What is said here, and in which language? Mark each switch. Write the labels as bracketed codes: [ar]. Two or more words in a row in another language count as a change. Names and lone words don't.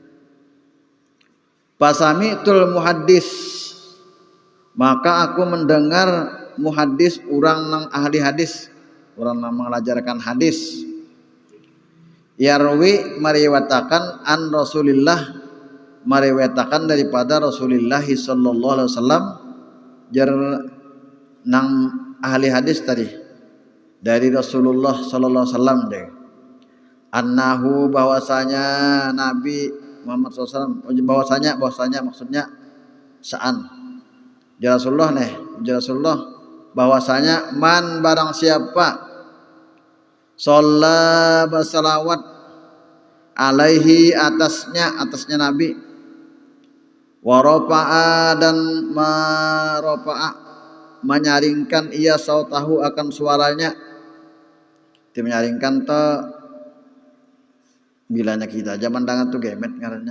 [ar] سمعت المحدث, [bjn] maka aku mendengar muhaddis, orang nang ahli hadis, orang nang mengajarkan hadis. Yarwi meriwayatkan [ar] عن رسول الله, [bjn] meriwayatkan daripada Rasulullah [ar] صلى الله عليه وسلم, [bjn] jar nang ahli hadis tadi dari Rasulullah [ar] صلى الله عليه وسلم [bjn] deh. Annahu, bahwasanya Nabi Muhammad SAW, bahwasanya maksudnya saan [ar] يا رسول الله [bjn] nih, [ar] يا رسول الله, [bjn] bahwasanya man barang siapa sholla bersalawat alaihi atasnya Nabi, warofa'a dan marofa'a menyaringkan ia sautahu akan suaranya, menyaringkan to bilanya kita aja mendengar tuh gemet ngarannya.